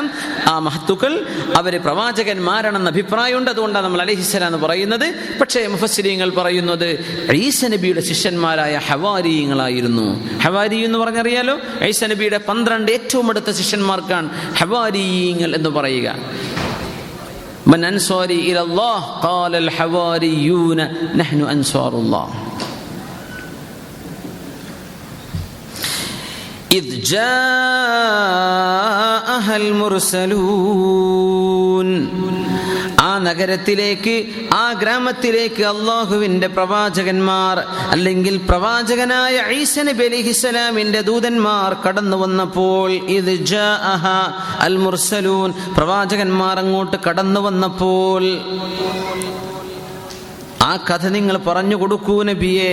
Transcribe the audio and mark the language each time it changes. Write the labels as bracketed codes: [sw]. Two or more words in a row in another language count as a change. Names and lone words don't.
[ml] ആ മഹത്തുക്കൾ അവര് പ്രവാചകന്മാരാണെന്ന അഭിപ്രായമുണ്ട്. അതുകൊണ്ടാണ് നമ്മൾ അലൈഹിസ്സലാം എന്ന് പറയുന്നത്. പക്ഷേ മുഫസ്സിരീങ്ങൾ പറയുന്നത് ഈസ നബിയുടെ ശിഷ്യന്മാരായ ഹവാരിയങ്ങളായിരുന്നു. ഹവാരി എന്ന് പറഞ്ഞറിയാലോ, ഈസ നബിയുടെ 12 ഏറ്റവും അടുത്ത ശിഷ്യന്മാർക്കാണ് ഹവാരിയങ്ങൾ എന്ന് പറയുക. [ar] من أنصاري إلى الله قال الحواريون نحن أنصار الله إذ جاءها المرسلون. [ml] ആ നഗരത്തിലേക്ക്, ആ ഗ്രാമത്തിലേക്ക് അള്ളാഹുവിന്റെ പ്രവാചകന്മാർ, അല്ലെങ്കിൽ പ്രവാചകനായ ഈസ നബി അലൈഹിസ്സലാമിന്റെ ദൂതന്മാർ കടന്നു വന്നപ്പോൾ, [ar] إذ جاءها المرسلون, [ml] പ്രവാചകന്മാർ അങ്ങോട്ട് കടന്നു വന്നപ്പോൾ, ആ കഥ നിങ്ങൾ പറഞ്ഞു കൊടുക്കൂ നബിയെ.